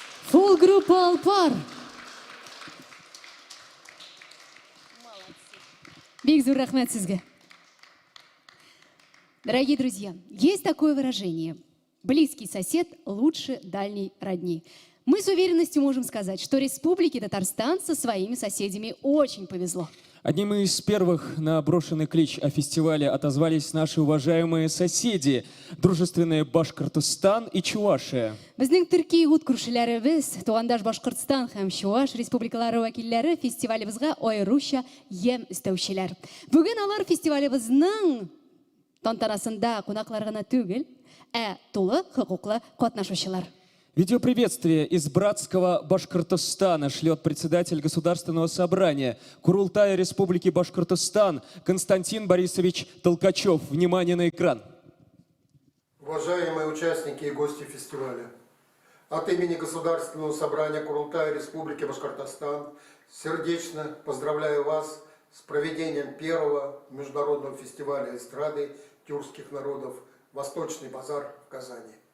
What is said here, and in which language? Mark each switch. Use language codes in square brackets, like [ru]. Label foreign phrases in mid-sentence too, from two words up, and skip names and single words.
[tt] Фул группа Алпар. Бик зур рахмет сизге. [ru] Дорогие друзья, есть такое выражение: близкий сосед лучше дальней родни. Мы с уверенностью можем сказать, что Республике Татарстан со своими соседями очень повезло. Одним из первых на брошенный клич о фестивале отозвались наши уважаемые соседи, дружественные Башкортостан и Чувашия. [tt] Безнең Төркия ут күршеләребез, тугандаш Башкортстан һәм Чуваш республикалары вәкилләре фестивалебезгә аеруча ям өстәүчеләр. Бүген алар фестивалебезнең тантанасында кунаклар гына түгел, тулы хокуклы катнашучылар. [ru] Видеоприветствие из братского Башкортостана шлет председатель Государственного собрания Курултая Республики Башкортостан Константин Борисович Толкачев. Внимание на экран. Уважаемые участники и гости фестиваля, от имени Государственного собрания Курултая Республики Башкортостан сердечно поздравляю вас с проведением первого международного фестиваля эстрады тюркских народов «Восточный базар» в Казани.